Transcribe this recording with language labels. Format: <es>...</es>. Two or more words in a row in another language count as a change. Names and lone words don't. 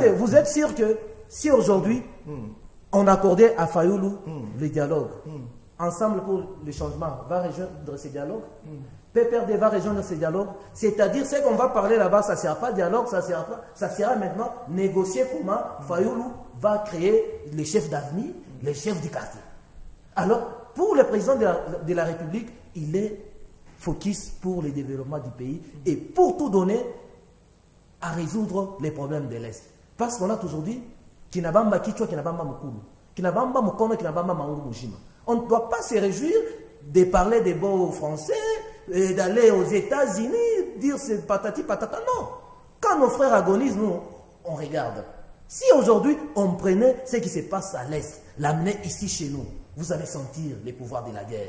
<fr>Est-ce que vous êtes sûr que si aujourd'hui, on accordait à Fayoulou le dialogue, Ensemble pour le changement va rejoindre ces dialogues, PPRD va rejoindre ces dialogues, c'est-à-dire ce qu'on va parler là-bas, ça ne sera pas dialogue, ça sera maintenant négocier comment Fayoulou va créer les chefs d'avenir, les chefs du quartier. Alors, pour le président de la République, il est focus pour le développement du pays et pour tout donner à résoudre les problèmes de l'Est.</fr> <sw>Parce qu'on a toujours dit Kinabamba Kichwa, Kinabamba Mukulu, Kinabamba Mukono, Kinabamba Maungu Mujima.</sw> <fr>On ne doit pas se réjouir de parler des beaux français, d'aller aux États-Unis, dire c'est patati patata. Non. Quand nos frères agonisent, nous, on regarde. Si aujourd'hui, on prenait ce qui se passe à l'Est, l'amener ici chez nous, vous allez sentir les pouvoirs de la guerre.</fr>